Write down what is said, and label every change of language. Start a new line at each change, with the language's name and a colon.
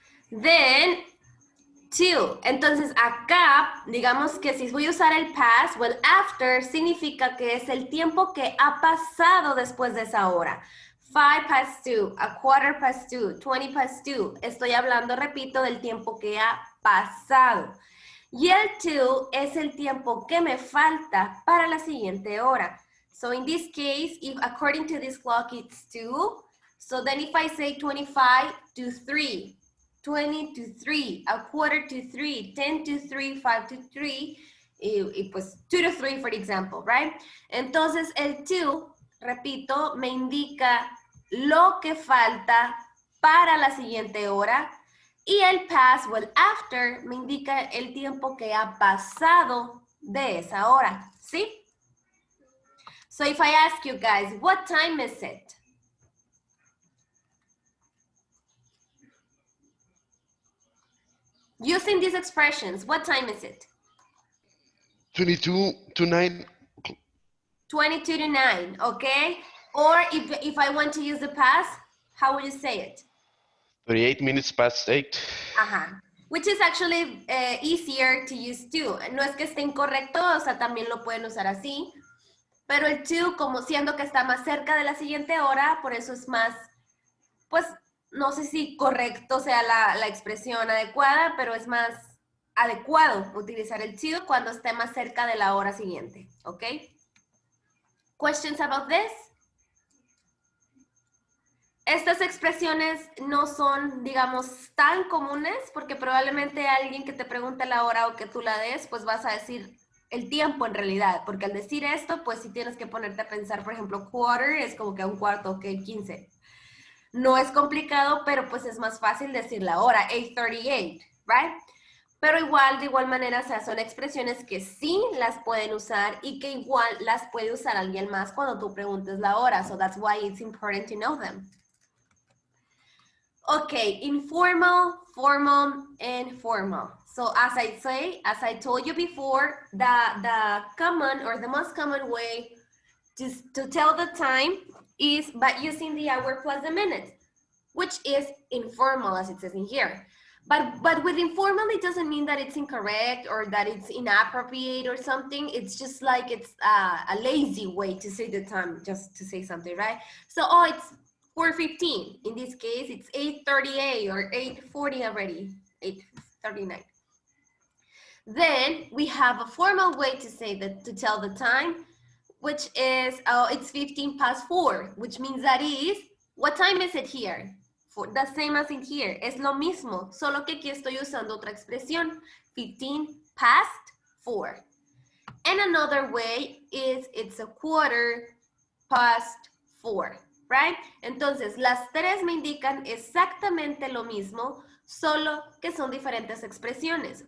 English: Then, to.
Spanish: Entonces acá, digamos que si voy a usar el past o el after, significa que es el tiempo que ha pasado después de esa hora.
English: 5 past 2, a quarter past 2, 20 past 2.
Spanish: Estoy hablando, repito, del tiempo que ha pasado. Y el to es el tiempo que me falta para la siguiente hora.
English: So in this case, if according to this clock it's 2, so then if I say 25 to 3, 20 to 3, a quarter to 3, 10 to 3, 5 to 3,
Spanish: y pues
English: 2 to 3, for example, right?
Spanish: Entonces el to, repito, me indica lo que falta para la siguiente hora. Y el past o el after me indica el tiempo que ha pasado de esa hora, ¿sí?
English: So if I ask you guys, what time is it? Using these expressions, what time is it? 22 to 9. 22 to 9, okay? Or if I want to use the past, how would you say it? 38 minutes past 8. Ajá. Which is actually easier to use too.
Spanish: No es que esté incorrecto, o sea, también lo pueden usar así. Pero el to, como siendo que está más cerca de la siguiente hora, por eso es más, pues, no sé si correcto sea la expresión adecuada, pero es más adecuado utilizar el to cuando esté más cerca de la hora siguiente, ¿ok?
English: Questions about this?
Spanish: Estas expresiones no son, digamos, tan comunes porque probablemente alguien que te pregunte la hora o que tú la des, pues vas a decir el tiempo en realidad, porque al decir esto, pues sí tienes que ponerte a pensar, por ejemplo, quarter es como que un cuarto, ok, 15. No es complicado, pero pues es más fácil decir la hora, 8:38, right? Pero igual, de igual manera, o sea, son expresiones que sí las pueden usar y que igual las puede usar alguien más cuando tú preguntes la hora.
English: So that's why it's important to know them. Okay, informal, formal, and formal. So as I told you before, the common or the most common way to tell the time is by using the hour plus the minute, which is informal as it says in here. But with informal, it doesn't mean that it's incorrect or that it's inappropriate or something. It's just like it's a lazy way to say the time, just to say something, right? So, oh, it's 4:15. In this case, it's 8:38 or 8:40 already, 8:39. Then we have a formal way to say that, to tell the time, which is, it's 15 past 4, which means that is, what time is it here? For the same as in here,
Spanish: es lo mismo, solo que aquí estoy usando otra expresión,
English: 15 past 4. And another way is it's a quarter past 4, right?
Spanish: Entonces, las tres me indican exactamente lo mismo, solo que son diferentes expresiones.